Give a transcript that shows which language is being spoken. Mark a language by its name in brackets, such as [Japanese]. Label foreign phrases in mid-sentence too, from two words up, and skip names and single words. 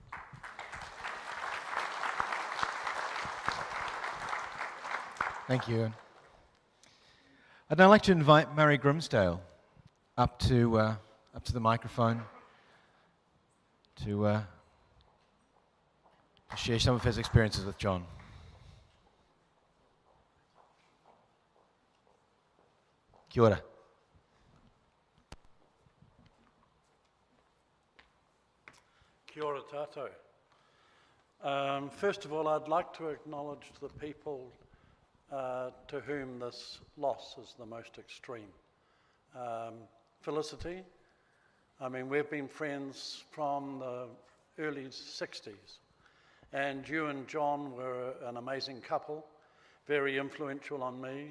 [English] Thank you, Ewan. I'd now like to invite Murray Grimsdale up to the microphone to share some of his experiences with John. [Māori] Kia ora. Kia ora tātou. [English] First of all, I'd like to acknowledge the people to whom this loss is the most extreme. Felicity, I mean, we've been friends from the early 60s, and you and John were an amazing couple, very influential on me.